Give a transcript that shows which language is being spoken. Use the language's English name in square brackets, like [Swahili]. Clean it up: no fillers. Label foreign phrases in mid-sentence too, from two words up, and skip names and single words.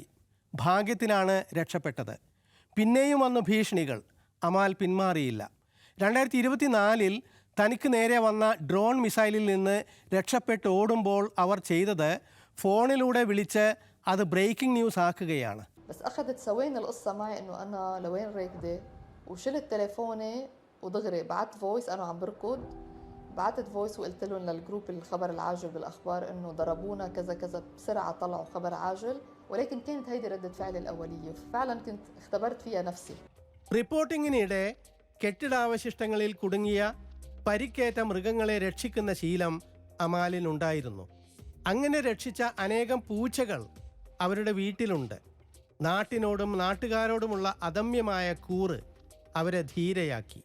[Malayalam] ഭാഗ്യത്തിനാണ് രക്ഷപ്പെട്ടത്. പിന്നെയും വന്നു ഭീഷണികൾ. അമാൽ പിന്മാറിയില്ല. 2024-ൽ തനിക്ക് നേരെ വന്ന ഡ്രോൺ മിസൈലിൽ നിന്ന് രക്ഷപ്പെട്ട് ഓടുമ്പോൾ അവർ ചെയ്തത് ഫോണിലൂടെ വിളിച്ച് അത് ബ്രേക്കിംഗ് ന്യൂസ് ആക്കുകയാണ്. [Arabic] بس أخذت ثواني القصة معي إنه أنا لوين راكدة وشلت تليفوني ودغري بعت فويس أنا عم بركض بعثت فويس وقلت لهم للجروب الخبر العاجل بالأخبار إنه ضربونا كذا كذا، بسرعة طلعوا خبر عاجل، ولكن كانت هيدي ردة فعلي الأولية، فعلا كنت اختبرت فيها نفسي. [Malayalam] റിപ്പോർട്ടിങ്ങിനിടെ കെട്ടിടാവശിഷ്ടങ്ങളിൽ കുടുങ്ങിയ പരിക്കേറ്റ മൃഗങ്ങളെ രക്ഷിക്കുന്ന ശീലം അമാലിനുണ്ടായിരുന്നു. അങ്ങനെ രക്ഷിച്ച അനേകം പൂച്ചകൾ അവരുടെ വീട്ടിലുണ്ട്. നാട്ടിനോടും നാട്ടുകാരോടുമുള്ള അദമ്യമായ കൂറ് അവരെ ധീരയാക്കി.